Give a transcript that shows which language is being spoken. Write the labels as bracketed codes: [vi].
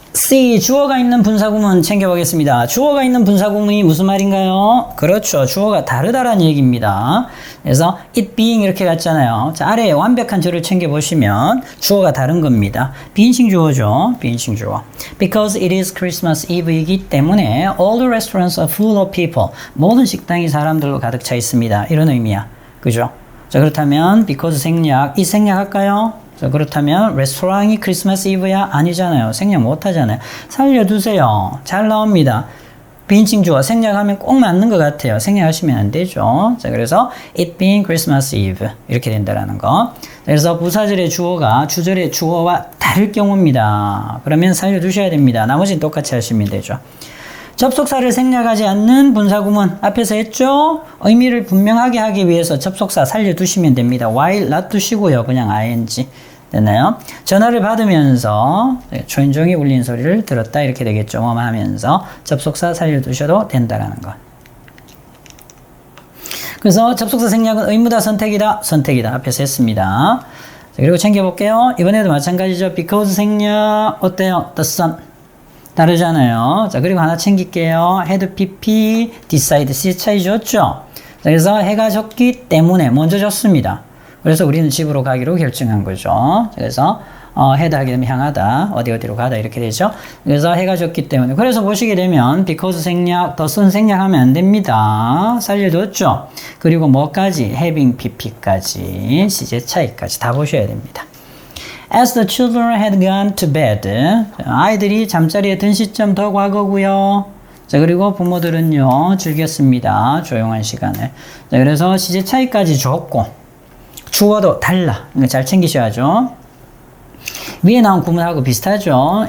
[ko] C. 주어가 있는 분사구문 챙겨보겠습니다. 주어가 있는 분사구문이 무슨 말인가요? 그렇죠. 주어가 다르다라는 얘기입니다. 그래서 it being 이렇게 갔잖아요. 자, 아래에 완벽한 절을 챙겨보시면 주어가 다른 겁니다. 비인칭 주어죠. 비인칭 주어. [en] Because it is Christmas Eve [ko] 이기 때문에 [en] all the restaurants are full of people. [ko] 모든 식당이 사람들로 가득 차 있습니다. 이런 의미야. 그죠? 자, 그렇다면 because 생략, 이 생략할까요? 자, 그렇다면 레스토랑이 크리스마스 이브야? 아니잖아요. 생략 못하잖아요. 살려두세요. 잘 나옵니다. 비인칭 주어 생략하면 꼭 맞는 것 같아요. 생략하시면 안 되죠. 자, 그래서 [en] it being Christmas Eve [ko] 이렇게 된다라는 거. 그래서 부사절의 주어가 주절의 주어와 다를 경우입니다. 그러면 살려두셔야 됩니다. 나머지는 똑같이 하시면 되죠. 접속사를 생략하지 않는 분사구문 앞에서 했죠? 의미를 분명하게 하기 위해서 접속사 살려두시면 됩니다. while 놔두시고요. 그냥 ing. 됐나요? 전화를 받으면서 초인종이 울린 소리를 들었다 이렇게 되겠죠. 뭐 하면서 접속사 살려두셔도 된다라는 것. 그래서 접속사 생략은 의무다 선택이다. 선택이다. 앞에서 했습니다. 자, 그리고 챙겨볼게요. 이번에도 마찬가지죠. because 생략 어때요? the sun. 다르잖아요. 자, 그리고 하나 챙길게요. had pp, decide, C 차이 줬죠? 자, 그래서 해가 졌기 때문에 먼저 졌습니다. 그래서 우리는 집으로 가기로 결정한 거죠. 그래서 had 하게 되면 향하다, 어디로 가다 이렇게 되죠. 그래서 해가 졌기 때문에. 그래서 보시게 되면 because 생략, the sun 생략하면 안 됩니다. 살려뒀죠? 그리고 뭐까지? having pp까지, 시제 차이까지 다 보셔야 됩니다. [en] As the children had gone to bed. [ko] 아이들이 잠자리에 든 시점 더 과거고요. 자, 그리고 부모들은요, 즐겼습니다. 조용한 시간을. 자, 그래서 시제 차이까지 줬고, 주어도 달라. 이거 잘 챙기셔야죠. 위에 나온 구문하고 비슷하죠.